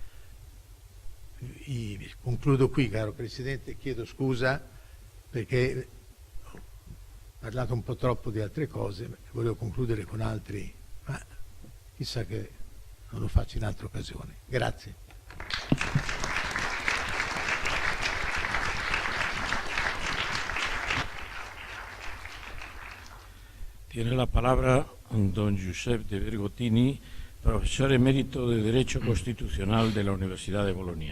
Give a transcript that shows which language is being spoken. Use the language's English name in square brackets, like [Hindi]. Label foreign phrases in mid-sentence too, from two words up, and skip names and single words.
[Italian] Concludo qui, caro Presidente, chiedo scusa perché ho parlato un po' troppo di altre cose, volevo concludere con altri, ma chissà che non lo faccio in altre occasioni. Grazie. [Spanish] Tiene la palabra don Giuseppe de Vergottini, profesor emérito de Derecho Constitucional de la Universidad de Bolonia.